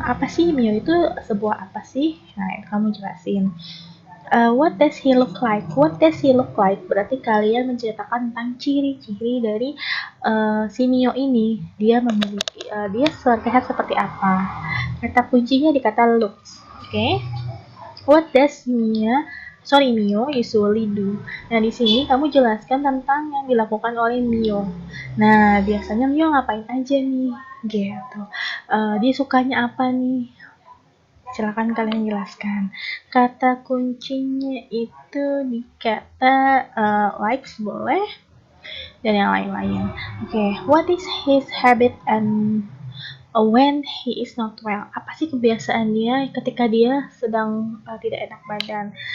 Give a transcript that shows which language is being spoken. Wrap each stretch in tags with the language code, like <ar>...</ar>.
<id>Apa sih Mio itu sebuah apa sih? Nah, itu kamu jelasin.</id> <en>What does he look like? What does he look like?</en> <id>Berarti kalian menceritakan tentang ciri-ciri dari si Mio ini. Dia memiliki, dia terlihat seperti apa? Kata kuncinya di kata looks. Oke?</id> <en>What does Mio usually do?</en> <id>Nah, di sini kamu jelaskan tentang yang dilakukan oleh Mio. Nah, biasanya Mio ngapain aja nih? Gitu. Dia sukanya apa nih? Silakan kalian jelaskan. Kata kuncinya itu di kata likes boleh dan yang lain-lain.</id> <en>Oke, what is his habit and when he is not well?</en> <id>Apa sih kebiasaan dia ketika dia sedang tidak enak badan?</id>